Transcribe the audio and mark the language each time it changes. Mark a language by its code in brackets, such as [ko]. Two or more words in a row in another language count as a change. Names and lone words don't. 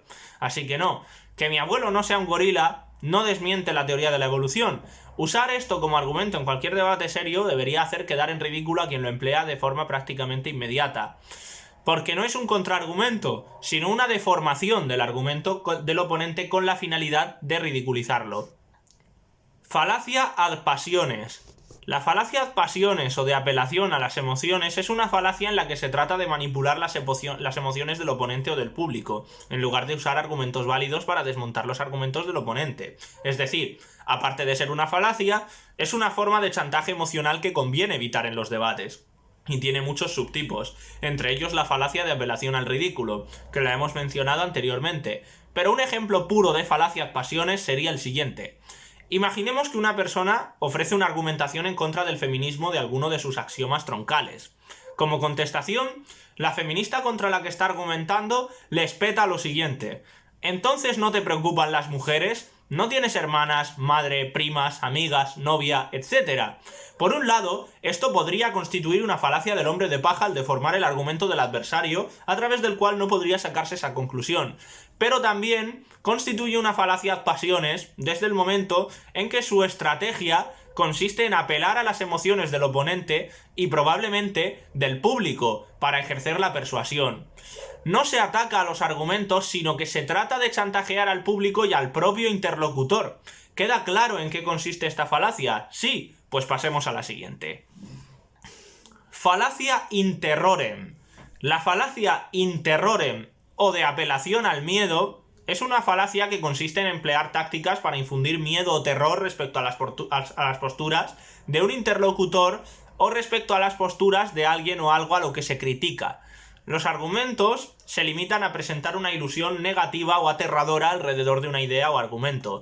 [es] Así que no, que mi abuelo no sea un gorila no desmiente la teoría de la evolución. Usar esto como argumento en cualquier debate serio debería hacer quedar en ridículo a quien lo emplea de forma prácticamente inmediata. Porque no es un contraargumento, sino una deformación del argumento del oponente con la finalidad de ridiculizarlo. [la] Falacia ad passiones. [es] La falacia [la] ad passiones [es] o de apelación a las emociones es una falacia en la que se trata de manipular las emociones del oponente o del público, en lugar de usar argumentos válidos para desmontar los argumentos del oponente. Es decir, aparte de ser una falacia, es una forma de chantaje emocional que conviene evitar en los debates. Y tiene muchos subtipos, entre ellos la falacia de apelación al ridículo, que la hemos mencionado anteriormente. Pero un ejemplo puro de falacia [la] ad passiones [es] sería el siguiente. Imaginemos que una persona ofrece una argumentación en contra del feminismo de alguno de sus axiomas troncales. Como contestación, la feminista contra la que está argumentando le espeta lo siguiente. ¿Entonces no te preocupan las mujeres? ¿No tienes hermanas, madre, primas, amigas, novia, etcétera? Por un lado, esto podría constituir una falacia del hombre de paja al deformar el argumento del adversario, a través del cual no podría sacarse esa conclusión. Pero también constituye una falacia [la] ad passiones [es] desde el momento en que su estrategia consiste en apelar a las emociones del oponente y probablemente del público para ejercer la persuasión. No se ataca a los argumentos, sino que se trata de chantajear al público y al propio interlocutor. ¿Queda claro en qué consiste esta falacia? Sí, pues pasemos a la siguiente. [la] Falacia in terrorem. [es] La falacia [la] in terrorem [es] o de apelación al miedo es una falacia que consiste en emplear tácticas para infundir miedo o terror respecto a las posturas de un interlocutor o respecto a las posturas de alguien o algo a lo que se critica. Los argumentos se limitan a presentar una ilusión negativa o aterradora alrededor de una idea o argumento.